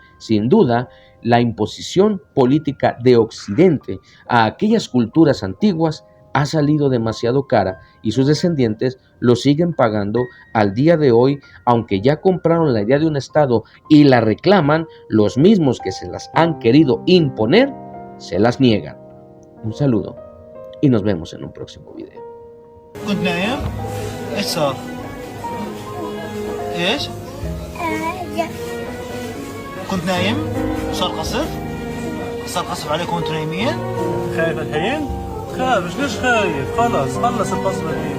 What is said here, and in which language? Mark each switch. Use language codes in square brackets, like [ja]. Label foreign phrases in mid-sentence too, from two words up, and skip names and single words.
[es] Sin duda, la imposición política de Occidente a aquellas culturas antiguas ha salido demasiado cara y sus descendientes lo siguen pagando al día de hoy, aunque ya compraron la idea de un Estado y la reclaman, los mismos que se las han querido imponer, se las niegan. Un saludo y nos vemos en un próximo video. [ar] كنت نايم؟ ايش صار؟ ايش؟ كنت نايم؟ صار قصف؟ صار قصف عليكم وانتم نايمين؟ خايف الحين؟ خافش ليش خايف؟ خلص القصف الحين